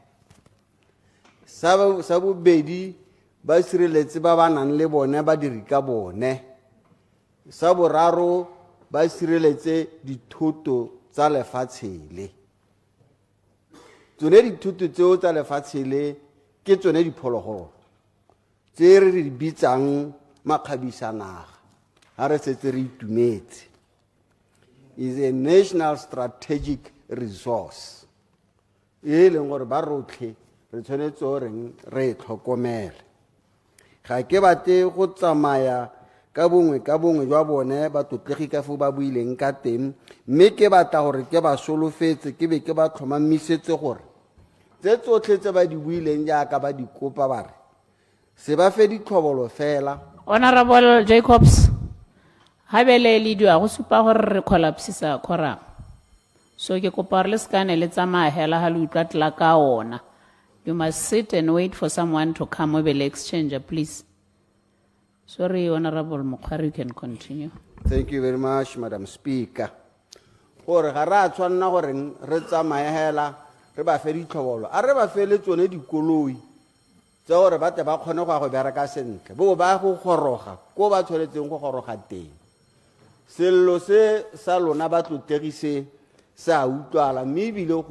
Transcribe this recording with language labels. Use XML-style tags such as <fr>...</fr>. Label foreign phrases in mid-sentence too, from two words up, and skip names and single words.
<tn>sa bobedi ba sireletse ba ba nang le bone ba diri ka bone sa boraro ba sireletse dithoto tsa lefatshe le tsone dithoto tseo tsa lefatshe le ke tsone diphologolo tse re di bitsang makgabisanaga ha re setse re itumetse</tn> <en>is a national strategic</en> <tn>resource e leng gore ba rotlhe re tshwanetse gore re tlhokomele ga ke bate go tsamaya ka bongwe jwa bone ba totlegi ka fo ba buileng ka teng mme ke batla gore ke ba solofetse ke be ke ba tlhomamisetse gore tse tsotlhe tse ba di buileng jaaka ba di kopa ba re se ba fe ditlhobolo fela. Honorable Jacobs, habele lidio go supa gore re collapsisa khora so ke kopa re le skane le tsamaya hela ha le utlwa tla ka ona.</tn> <en>You must sit and wait for someone to come over the exchanger, please. Sorry, Honorable Mukhari, you can continue. Thank you very much, Madam Speaker.</en> <tn>Gore ga ra tshwanna gore re tsamaye hela re ba fe ditlhobolo a re ba fe le tsone dikoloi tsa gore ba tle ba kgone go bereka sentle bo ba go goroga ko ba tshwanetseng go goroga teng sello se sa lona ba tlotegise sa utlwala mme ebile go</tn>